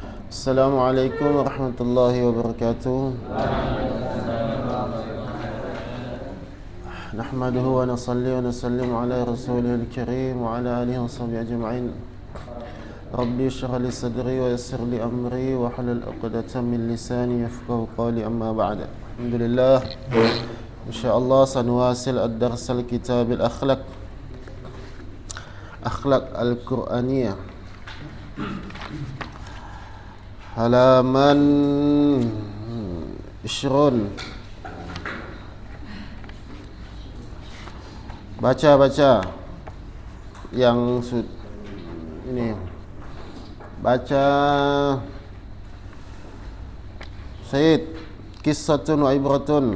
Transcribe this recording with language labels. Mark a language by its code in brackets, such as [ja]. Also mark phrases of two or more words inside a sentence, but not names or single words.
[ar] السلام عليكم ورحمة الله وبركاته. نحمده ونصلي ونسلم على رسوله الكريم وعلى آله وصحبه أجمعين. رب اشرح لي صدري ويسر لي أمري واحلل عقدة من لساني يفقهوا قولي، أما بعد. الحمد لله. إن شاء الله سنواصل الدرس الكتاب الأخلاق القرآنية. [id] Halaman Ishrun. Baca yang ini. [ar] Baca Said, قصة وعبرة.